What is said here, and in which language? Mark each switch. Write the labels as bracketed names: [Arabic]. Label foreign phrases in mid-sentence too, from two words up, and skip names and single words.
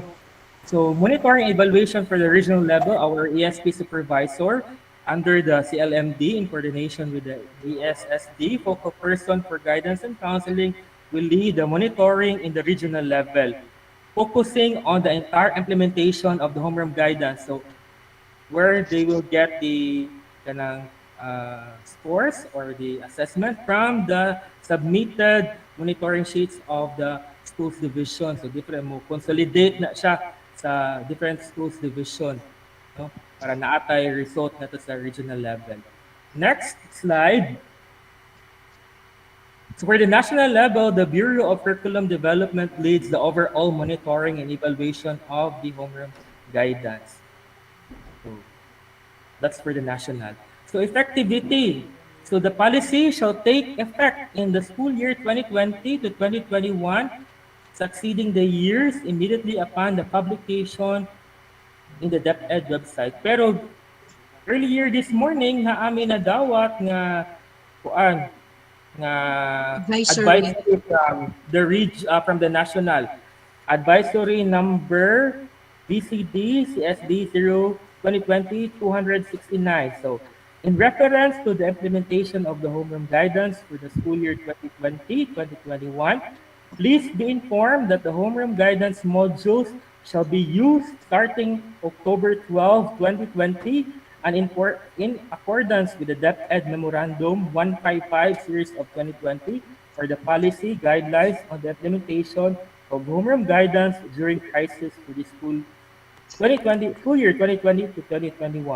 [English] So monitoring evaluation for the regional level, our ESP supervisor under the CLMD in coordination with the ESSD, focal person for guidance and counseling, will lead the monitoring in the regional level, focusing on the entire implementation of the homeroom guidance. So where they will get the kanang scores or the assessment from the submitted monitoring sheets of the schools division. So different [Cebuano] mo consolidate na siya sa [English] different schools division, [Cebuano] no? Para naatay result na to sa [English] regional level. Next slide. So for the national level, the Bureau of Curriculum Development leads the overall monitoring and evaluation of the homeroom guidance. So that's for the national. So effectivity. So the policy shall take effect in the school year 2020 to 2021, succeeding the years immediately upon the publication in the DepEd website. Pero earlier this morning, [Cebuano] na amin nadawat nga kuan nga [English] Advisory. advisory from the national advisory number BCD CSD 0 2020-269. So in reference to the implementation of the homeroom guidance for the school year 2020-2021, please be informed that the homeroom guidance modules shall be used starting October 12, 2020, and in accordance with the DepEd Memorandum 155 series of 2020 for the policy guidelines on the implementation of homeroom guidance during crisis for the school year 2020 to 2021.